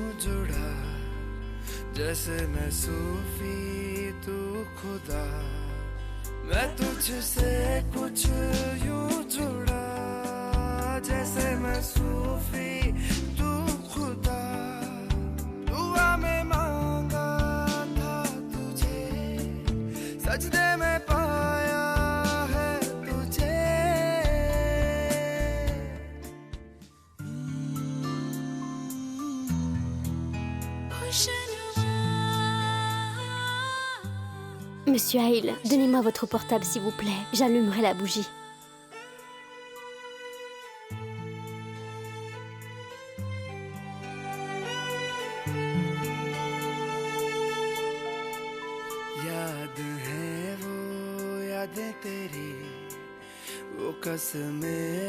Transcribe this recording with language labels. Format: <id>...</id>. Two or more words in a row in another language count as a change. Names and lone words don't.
<hi>जुड़ा जैसे मैं सूफी तू खुदा मैं तुझसे कुछ यूं जुड़ा जैसे मैं सूफी तू खुदा दुआ में मां सजदे में पाया है तुझे</hi> <fr>Monsieur Hale, donnez-moi votre portable s'il vous plaît. J'allumerai la bougie.</fr> <hi>याद है वो यादें तेरी वो कसमें</hi>